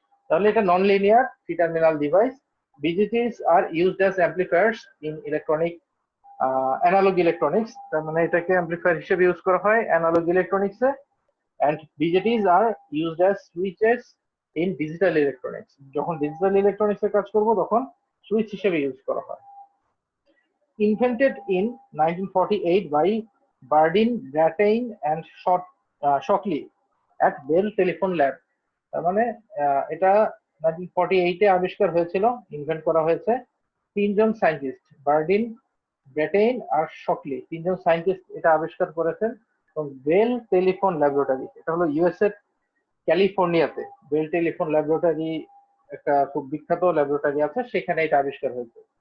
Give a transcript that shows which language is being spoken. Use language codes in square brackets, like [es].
[bn] তাহলে এটা [en] Non linear three terminal device. BJTs are used as amplifiers in electronic analogue electronics. [bn] তার মানে এটাকে অ্যাম্পলিফায়ার হিসেবে ইউজ করা হয় analogue ইলেকট্রনিক্সে। [en] And BJTs are used as switches in digital electronics. [bn] যখন ডিজিটাল ইলেকট্রনিক্সে কাজ করব তখন সুইচ হিসেবে ইউজ করা হয়। [en] Invented in 1948 by Bardeen, Brattain and Shockley at Bell Telephone Lab. [bn] তার মানে এটা 1948 এ আবিষ্কার হয়েছিল, ইনভেন্ট করা হয়েছে তিনজন সায়েন্টিস্ট, বার্ডিন, ব্রেটেইন আর শকলি। তিনজন সায়েন্টিস্ট এটা আবিষ্কার করেছেন এবং বেল টেলিফোন ল্যাবরেটরি, এটা হলো ইউএস এর ক্যালিফোর্নিয়াতে বেল টেলিফোন ল্যাবরেটরি, একটা খুব বিখ্যাত ল্যাবরেটরি আছে, সেখানে এটা আবিষ্কার হয়েছে।